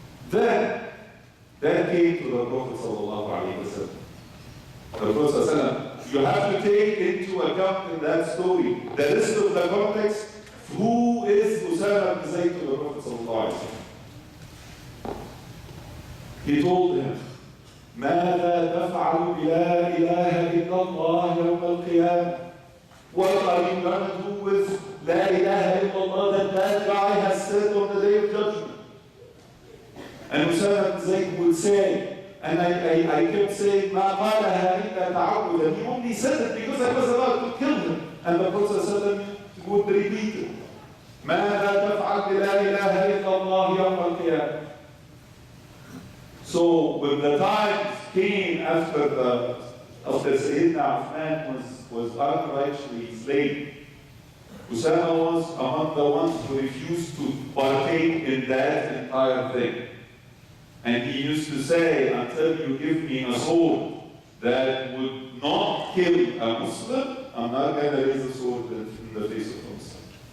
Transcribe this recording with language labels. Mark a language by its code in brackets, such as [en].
[en] Then came to the Prophet sallallahu alaihi wasallam. The Prophet sallallahu alaihi wasallam, you have to take into account in that story the rest of the context. Who is Usama ibn Zayd to the Prophet sallallahu alaihi wasallam? [ar] He told him, ماذا تفعل بلا إله إلا الله يوم القيامة? [en] What are you going to do with [ar] لا إله إلا الله [en] that guy has said on the day of judgment? And Usama bin Zayd would say, and I kept saying, [ar] ما قالها إلا تعوذا. [en] He only said it because I was about to kill him. And the Prophet would repeat it. [ar] ماذا تفعل بلا إله إلا الله يوم القيامة? [en] So when the times came after Sayyidina Uthman was unrighteously slain, Usama was among the ones who refused to partake in that entire thing. And he used to say, until you give me a sword that would not kill a Muslim, I'm not going to raise a sword in the face of a Muslim.